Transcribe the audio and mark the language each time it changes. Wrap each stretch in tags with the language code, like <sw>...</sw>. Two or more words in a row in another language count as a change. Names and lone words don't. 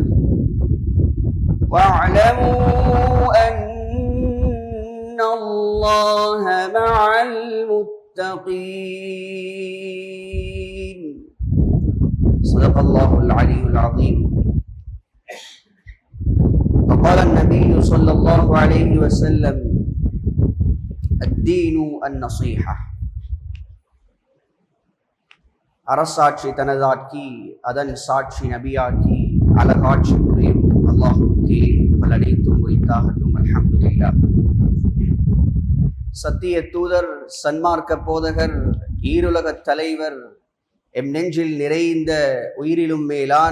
<ar>واعلموا أن الله مع المتقين. صدق الله العلي العظيم. وقال النبي صلى الله عليه وسلم: الدين النصيحة.</ar> <ta>அரசாட்சி தனதாக்கி அதன் சாட்சி நபியாக்கி அழகாட்சி புரியும் அல்லாஹுக்கே பலனைத்தும் உரித்தாகட்டும்.</ta> <ar>الحمد لله.</ar> <ta>சத்திய தூதர், சன்மார்க்க போதகர், ஈருலகத் தலைவர், எம் நெஞ்சில் நிறைந்த உயிரிலும் மேலான</ta>